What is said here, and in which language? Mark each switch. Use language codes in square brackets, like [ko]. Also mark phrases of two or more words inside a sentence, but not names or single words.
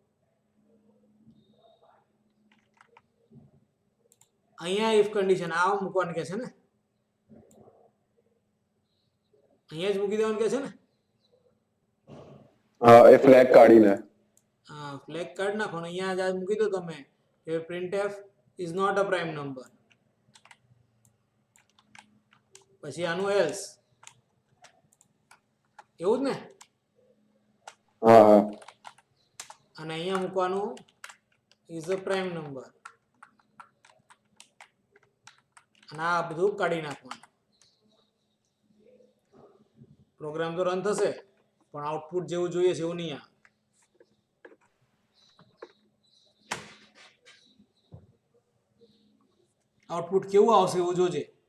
[gu] અહીંયા [en] if condition [gu] આ મૂકવાનું કે છે ને, અહીંયા જ મૂકી દેવાનું કે છે ને. હા, એ ફ્લેગ કાઢીને. હા, ફ્લેગ કાઢ નાખો ને અહીંયા જ મૂકી દો તમે કે [en] printf is not a prime number. [gu] પછી આનું એલ્સ, એવું જ ને. હા હા, અને અહીંયા મૂકવાનું [en] is a prime number, [gu] અને આ બધું કાઢી નાખવાનું. પ્રોગ્રામ તો રન થશે પણ આઉટપુટ જેવું જોઈએ છે એવું નહીં આવે. આઉટપુટ કેવું આવશે એવું જોજે.